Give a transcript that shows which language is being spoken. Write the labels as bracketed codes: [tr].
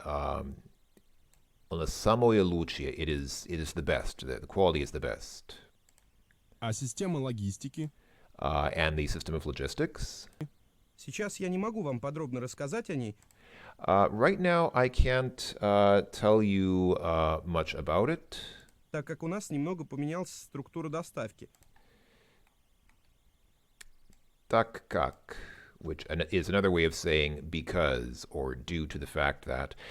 [en] On the [ru] самое лучшее, [en] it is the best. The quality is the best. [ru] А система логистики? [en] And the system of logistics. [ru] Сейчас я не могу вам подробно рассказать о ней, [en] Right now, I can't tell you much about it. [ru] так как у нас немного поменялась структура доставки. Так как, [en] which is another way of saying because or due to the fact that.